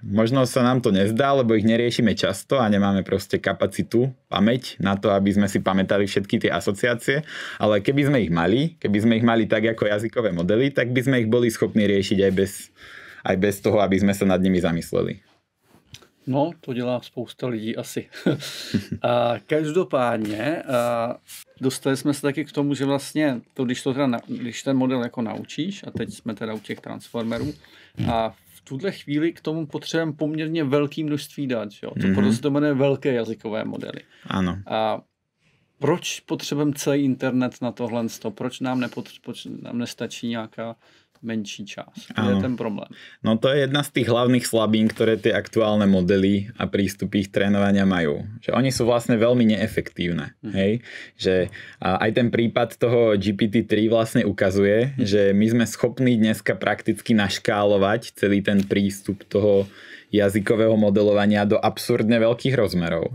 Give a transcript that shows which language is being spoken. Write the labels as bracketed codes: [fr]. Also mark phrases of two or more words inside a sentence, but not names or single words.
[sk] Možno sa nám to nezdá, lebo ich neriešime často a nemáme proste kapacitu, pamäť na to, aby sme si pamätali všetky tie asociácie, ale keby sme ich mali tak ako jazykové modely, tak by sme ich boli schopní riešiť aj bez toho, aby sme sa nad nimi zamysleli. [cs] No, to dělá spousta lidí asi. A každopádně dostali jsme se taky k tomu, že vlastně to, když ten model jako naučíš, a teď jsme teda u těch transformerů, a v tuhle chvíli k tomu potřebujeme poměrně velké množství dat, jo? To proto se to jmenuje velké jazykové modely. Ano. A proč potřebujeme celý internet na tohle? Proč nám nestačí nějaká menší časť. To je ten problém. [sk] No to je jedna z tých hlavných slabín, ktoré tie aktuálne modely a prístupy ich trénovania majú. Že oni sú vlastne veľmi neefektívne. Hej? Že aj ten prípad toho GPT-3 vlastne ukazuje, že my sme schopní dneska prakticky naškálovať celý ten prístup toho jazykového modelovania do absurdne veľkých rozmerov.